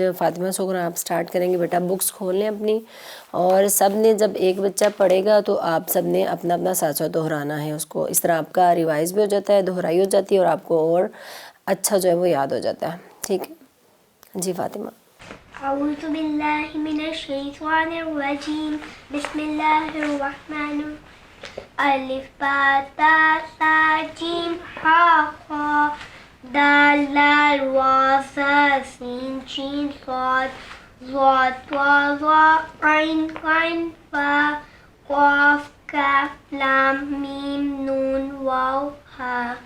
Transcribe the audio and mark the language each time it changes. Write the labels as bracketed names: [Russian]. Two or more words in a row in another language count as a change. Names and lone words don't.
[Urdu] فاطمہ سغرا آپ سٹارٹ کریں گے. بیٹا بکس کھول لیں اپنی، اور سب نے جب ایک بچہ پڑھے گا تو آپ سب نے اپنا اپنا ساتھ ساتھ دہرانا ہے اس کو. اس طرح آپ کا ریوائز بھی ہو جاتا ہے، دہرائی ہو جاتی ہے، اور آپ کو اور اچھا جو ہے وہ یاد ہو جاتا ہے. ٹھیک ہے جی فاطمہ. [Arabic] اعوذ باللہ من الشیطان الرجیم. بسم اللہ الرحمن الرحیم. الف با تا ثا جیم حا خا دال لام را زا سین شین صاد ضاد طا ظا عین غین فا قاف کاف لام میم نون واو ہا